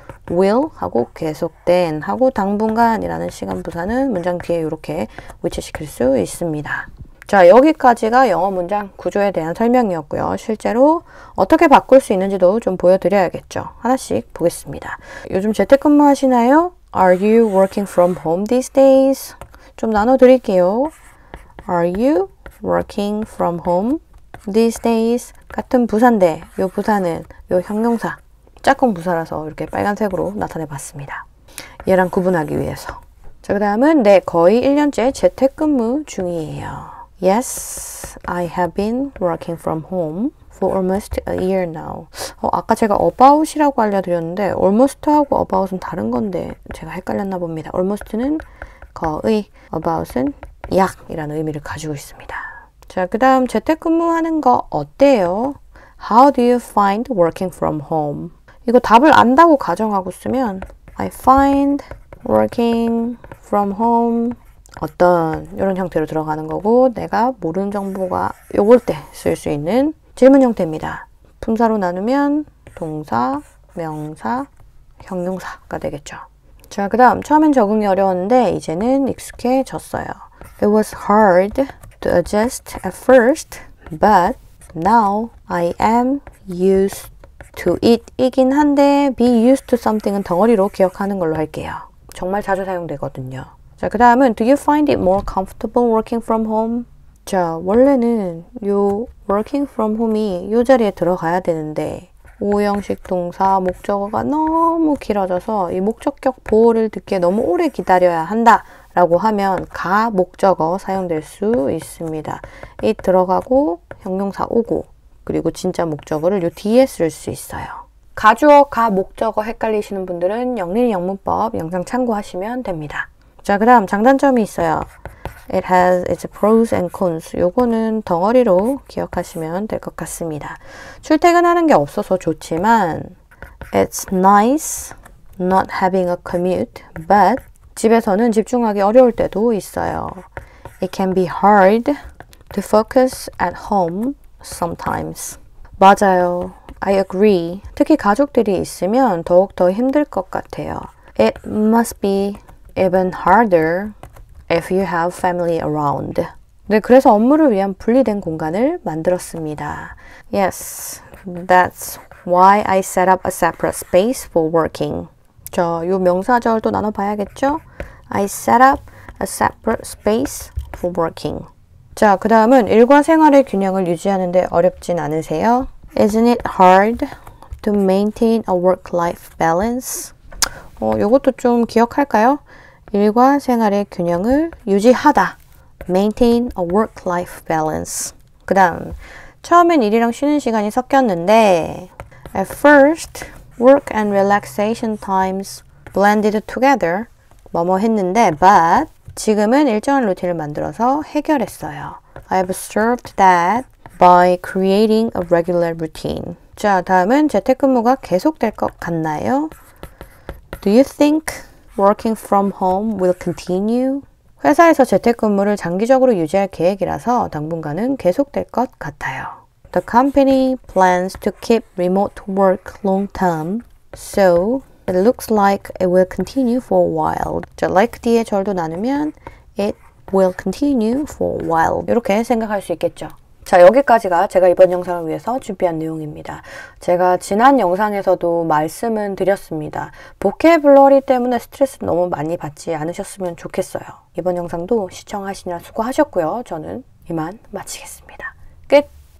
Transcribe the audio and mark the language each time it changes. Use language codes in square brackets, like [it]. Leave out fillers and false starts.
[ko] will 하고 계속된 하고 당분간이라는 시간 부사는 문장 뒤에 이렇게 위치시킬 수 있습니다. 자, 여기까지가 영어 문장 구조에 대한 설명이었고요. 실제로 어떻게 바꿀 수 있는지도 좀 보여드려야겠죠. 하나씩 보겠습니다. 요즘 재택근무 하시나요? [en] Are you working from home these days? [ko] 좀 나눠드릴게요. [en] Are you working from home these days? [ko] 같은 부사인데 요 부사는 요 형용사 짝꿍 부사라서 이렇게 빨간색으로 나타내 봤습니다. 얘랑 구분하기 위해서. 자, 그 다음은 네, 거의 1년째 재택근무 중이에요. [en] Yes, I have been working from home for almost a year now. [ko] 아까 제가 about이라고 알려드렸는데 almost하고 about은 다른 건데 제가 헷갈렸나 봅니다. almost는 거의, about은 약이라는 의미를 가지고 있습니다. 자, 그 다음 재택근무하는 거 어때요? [en] How do you find working from home? [ko] 이거 답을 안다고 가정하고 쓰면 [en] I find working from home [ko] 어떤 이런 형태로 들어가는 거고 내가 모르는 정보가 요걸 때 쓸 수 있는 질문 형태입니다. 품사로 나누면 동사, 명사, 형용사가 되겠죠. 자, 그 다음 처음엔 적응이 어려웠는데 이제는 익숙해졌어요. [en] It was hard to adjust at first, but now I am used to it [ko] 이긴 한데 [en] be used to something은 [ko] 덩어리로 기억하는 걸로 할게요. 정말 자주 사용되거든요. 자, 그 다음은 [en] Do you find it more comfortable working from home? [ko] 자, 원래는 요 [en] working from home [ko] 이 요 자리에 들어가야 되는데 오형식 동사 목적어가 너무 길어져서 이 목적격 보호를 듣기에 너무 오래 기다려야 한다 라고 하면 가 목적어 사용될 수 있습니다. it 들어가고 형용사 오고 그리고 진짜 목적어를 요 뒤에 쓸 수 있어요. 가주어, 가 목적어 헷갈리시는 분들은 영린 영문법 영상 참고하시면 됩니다. 자, 그 다음 장단점이 있어요. [en] It has its pros and cons. [ko] 요거는 덩어리로 기억하시면 될 것 같습니다. 출퇴근하는 게 없어서 좋지만 [en] It's nice not having a commute, but [ko] 집에서는 집중하기 어려울 때도 있어요. [en] It can be hard to focus at home sometimes. [ko] 맞아요. [en] I agree. [ko] 특히 가족들이 있으면 더욱 더 힘들 것 같아요. [en] It must be even harder if you have family around. [ko] 네, 그래서 업무를 위한 분리된 공간을 만들었습니다. [en] Yes, that's why I set up a separate space for working. [ko] 자, 요 명사절도 나눠봐야겠죠? [en] I set up a separate space for working. [ko] 자, 그 다음은 일과 생활의 균형을 유지하는데 어렵진 않으세요? [en] Isn't it hard to maintain a work-life balance? [ko] 요것도 좀 기억할까요? 일과 생활의 균형을 유지하다. [en] Maintain a work-life balance. [ko] 그 다음, 처음엔 일이랑 쉬는 시간이 섞였는데 [en] At first, work and relaxation times blended together. [ko] 뭐뭐 했는데 but 지금은 일정한 루틴을 만들어서 해결했어요. [en] I observed that by creating a regular routine. [ko] 자, 다음은 재택근무가 계속될 것 같나요? [en] Do you think working from home will continue? [ko] 회사에서 재택근무를 장기적으로 유지할 계획이라서 당분간은 계속될 것 같아요. [en] The company plans to keep remote work long term, so it looks like it will continue for a while. [ko] 자, [en] like [ko] 뒤에 절도 나누면 [en] it will continue for a while. [ko] 이렇게 생각할 수 있겠죠. 자, 여기까지가 제가 이번 영상을 위해서 준비한 내용입니다. 제가 지난 영상에서도 말씀은 드렸습니다. 보캐블러리 때문에 스트레스 너무 많이 받지 않으셨으면 좋겠어요. 이번 영상도 시청하시느라 수고하셨고요. 저는 이만 마치겠습니다. 끝!